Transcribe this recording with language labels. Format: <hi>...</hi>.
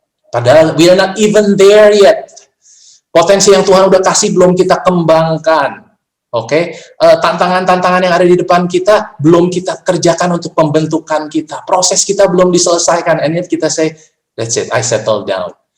<en>Padahal we are not even there yet.</en> <id>Potensi yang Tuhan udah kasih belum kita kembangkan. Oke, tantangan-tantangan yang ada di depan kita belum kita kerjakan untuk pembentukan kita. Proses kita belum diselesaikan.</id> <en>And yet kita say, that's it, I settle down.</en>